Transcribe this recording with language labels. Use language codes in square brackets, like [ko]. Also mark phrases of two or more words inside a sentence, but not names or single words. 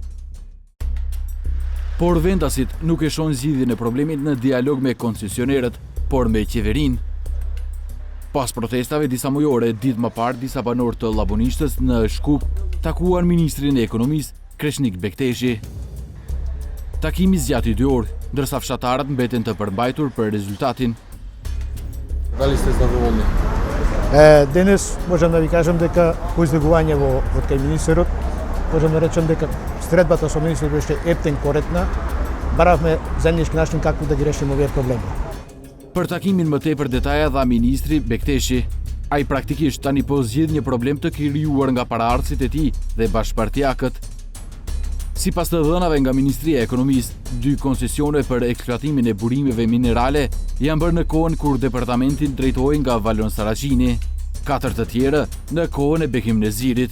[sq] Por vendasit nuk e shohin zgjidhjen e problemit në dialog me koncesionerët, por me qeverinë. Pas protestave disa mujore, ditë më parë disa banorë të Llabunishtës në Shkup takuan ministrin e ekonomisë Kreshnik Bekteshi. Takimi zgjati 2 orë, ndërsa fshatarët mbeten të përmbajtur për rezultatin. [mk] Дали сте задоволни? Денес можам да ви кажам дека по излегување од кај министерот, можам да речем дека средбата со министерот беше ептен, коректна. Баравме заеднички начин како да ги решиме овие проблеми. [sq] Për takimin më tepër detaja dha ministri Bekteshi. Ai praktikisht tani po zgjidh një problem të krijuar nga paraardhësit e tij dhe bashkëpartiakët. Sipas të dhënave nga Ministria e Ekonomisë, 2 koncesione për eksploatimin e burimeve minerale janë bërë në kohën kur departamentin drejtohej nga Valon Saraqini, 4 të tjera në kohën e Bekim Nezirit.